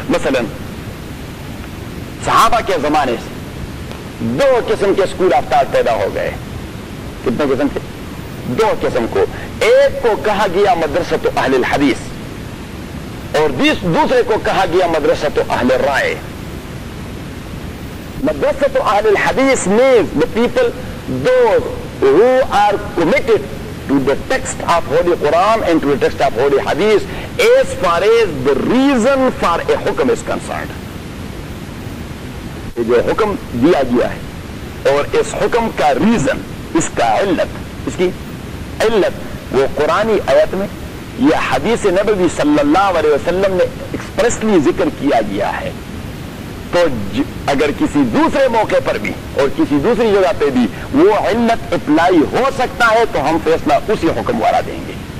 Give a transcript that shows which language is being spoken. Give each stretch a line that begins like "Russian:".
Urdu: مثلا صحابہ کے زمانے سے دو قسم کے سکول آف تھاٹ پیدا ہو گئے. کتنے قسم کے؟ دو قسم کو. ایک کو کہا گیا مدرسۃ اہل الحدیث اور دوسرے کو کہا گیا مدرسۃ اہل رائے.
English: مدرسۃ اہل الحدیث means the people those who are committed to the text of holy Quran and to the text of holy حدیث as far as the reason for a حکم is concerned.
Urdu: جو حکم دیا گیا ہے اور اس حکم کا ریزن، اس کا علت، اس کی علت وہ قرآنی آیت میں یا حدیث نبوی صلی اللہ علیہ وسلم نے ایکسپریسلی ذکر کیا گیا ہے. تو اگر کسی دوسرے موقع پر بھی اور کسی دوسری جگہ پہ بھی وہ علت اپلائی ہو سکتا ہے تو ہم فیصلہ اسی حکم والا دیں گے.